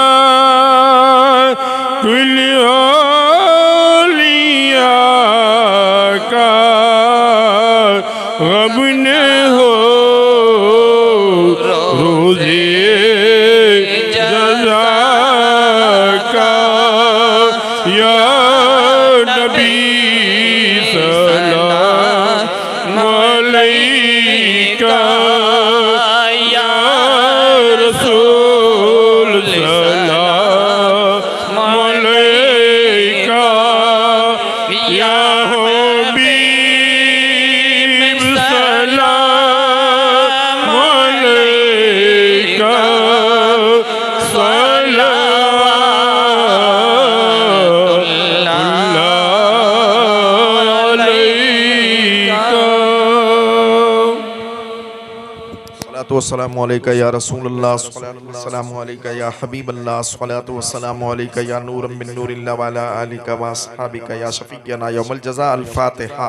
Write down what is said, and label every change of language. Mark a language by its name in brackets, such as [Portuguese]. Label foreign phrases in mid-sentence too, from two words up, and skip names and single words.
[Urdu] کل اولیا کا غم نہ ہو روز جزا کا یا نبی [Arabic] سلام عليك يا رسول سلام عليك يا حبيب سلام عليك والسلام عليك يا رسول الله والسلام عليك يا حبيب الله الصلاة والسلام عليك يا نورا من نور الله وعلى آلك وأصحابك يا شفيعنا يوم الجزاء۔ الفاتحة.